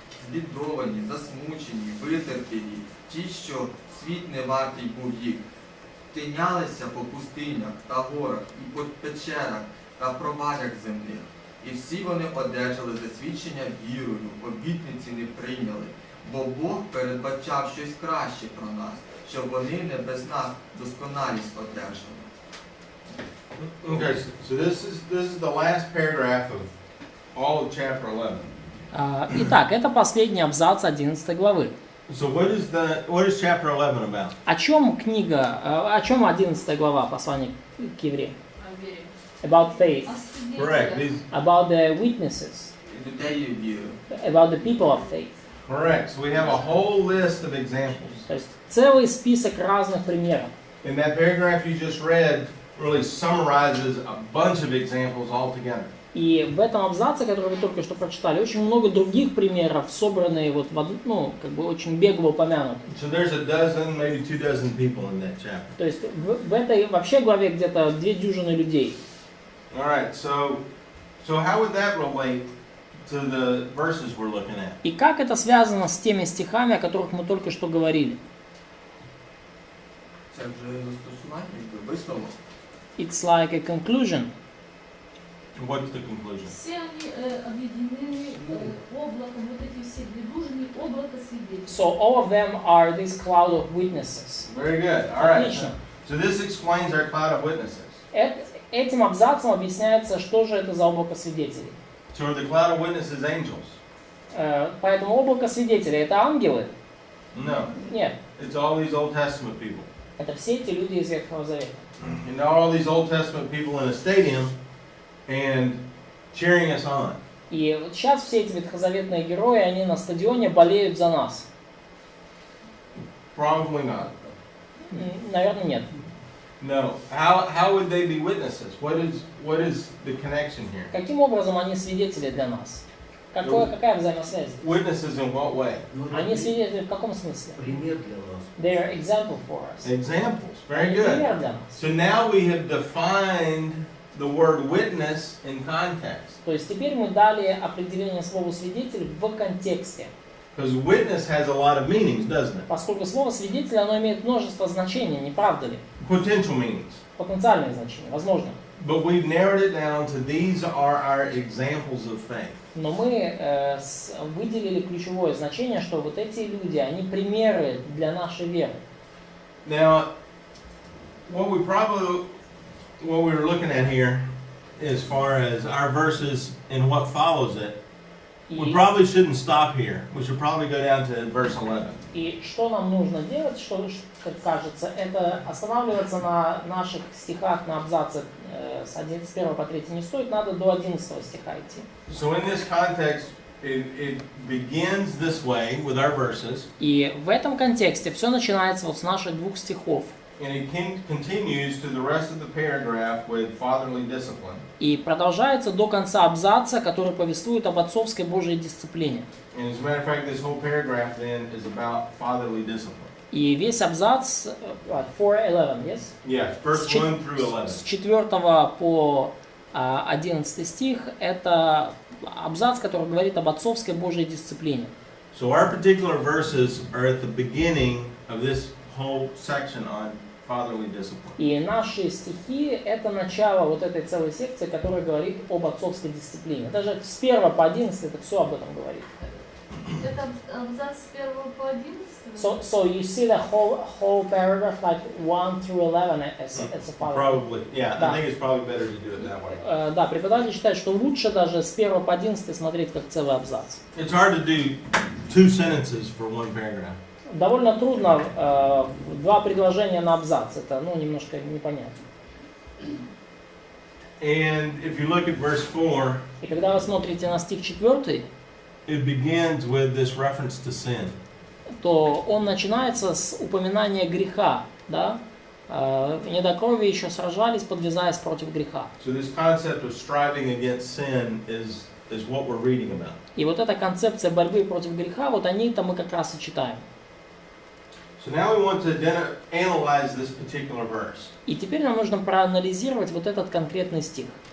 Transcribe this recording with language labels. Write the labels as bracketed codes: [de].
[uk] збідовані, засмучені, витерпілі, ті, що світ не вартий був їх, тинялися по пустинях та горах, і по печерах та провалях земних. І всі вони одержали засвідчення вірою, обітниці не прийняли, бо Бог передбачав щось краще про нас, щоб вони не без нас досконалість одержали. [en] Okay, so this is the last paragraph of all of chapter 11. [ru] Итак, это последний абзац 11 главы. [en] So what is chapter 11 about? [ru] О чем книга, о чем 11 глава послания к евреям? О вере. [en] About faith, Correct. about the witnesses, [uk] Людей віру. [en] about the people of faith. Correct. So we have a whole list of examples. [ru] То есть целый список разных примеров. [en] And that paragraph you just read really summarizes a bunch of examples all together. [ru] И в этом абзаце, который вы только что прочитали, очень много других примеров, собранные вот в одну, ну, как бы очень бегло упомянуты. [en] So there's a dozen, maybe 24 people in that chapter. [ru] То есть в этой вообще главе где-то 2 людей. [en] All right. So how would that relate to the verses we're looking at? [ru] И как это связано с теми стихами, о которых мы только что говорили? [uk] Це вже застосування, висновок. [en] It's like a conclusion. What's the conclusion? [ru] Все они объединены облаком, вот эти все движения, облако свидетелей. [en] So all of them are this cloud of witnesses. Very good. All right. [ru] Отлично. [en] So this explains our cloud of witnesses. [ru] Этим абзацем объясняется, что же это за облако свидетелей. [en] So are the cloud of witnesses angels? [ru] Поэтому облако свидетелей это ангелы? [en] No. [ru] Нет. [en] It's all these Old Testament people. [ru] Это все эти люди из Ветхого Завета. [en] And now all these Old Testament people in a stadium and cheering us on. [ru] И вот сейчас все эти ветхозаветные герои, они на стадионе болеют за нас. [en] Probably not. [ru] Наверное, нет. [en] No. How would they be witnesses? What is the connection here? [ru] Каким образом они свидетели для нас? Какая взаимосвязь? [en] Witnesses in what way? [ru] Они свидетели в каком смысле? Пример для нас. [en] They are example for us. Examples. Very [ru] Они [en] good. [ru] пример для нас. [en] So now we have defined the word witness in context. [ru] То есть теперь мы дали определение слову свидетель в контексте. [en] Because witness has a lot of meanings, doesn't it? [ru] Поскольку слово свидетель, оно имеет множество значений, не правда ли? [en] Potential meanings. [ru] Потенциальные значения, возможно. [en] But we've narrowed it down to these are our examples of faith. [ru] Но мы выделили ключевое значение, что вот эти люди, они примеры для нашей веры. [en] Now, what we were looking at here, as far as our verses and what follows it, we probably shouldn't stop here. We should probably go down to verse 11. [ru] И что нам нужно делать, что, как кажется, это останавливаться на наших стихах, на абзаце с 1 по 3 не стоит, надо до 11 стиха идти. [en] So in this context, it begins this way with our verses. [ru] И в этом контексте все начинается вот с наших 2 стихов. [en] And it continues to the rest of the paragraph with fatherly discipline. [ru] И продолжается до конца абзаца, который повествует об отцовской Божьей дисциплине. [en] And as a matter of fact, this whole paragraph then is about fatherly discipline. [ru] И весь абзац, 4:11, yes? [en] Yes, verse 1 through 11. [ru] С 4 по 11 стих, это абзац, который говорит об отцовской Божьей дисциплине. [en] So our particular verses are at the beginning of this whole section on fatherly discipline. [ru] И наши стихи – это начало вот этой целой секции, которая говорит об отцовской дисциплине. Даже с 1 по 11 это все об этом говорит. Это абзац с 1 по 11? [en] So you see the whole paragraph like 1 through 11 as a follow. Probably, yeah. [ru] Да. [en] I think it's probably better to do it that way. [ru] Да, преподаватель считает, что лучше даже с 1 по 11 смотреть как целый абзац. [en] It's hard to do 2 sentences for one paragraph. [ru] Довольно трудно 2 предложения на абзац. Это, немножко непонятно. [en] And if you look at verse 4, [ru] И когда вы смотрите на стих 4, [en] it begins with this reference to sin. [ru] то он начинается с упоминания греха, да? Недокровие еще сражались, подвязаясь против греха. [en] So this concept of striving against sin is what we're reading about. [ru] И вот эта концепция борьбы против греха, вот они-то мы как раз и читаем. [en] So now we want to analyze this particular verse. [ru] И теперь нам нужно проанализировать вот этот конкретный стих.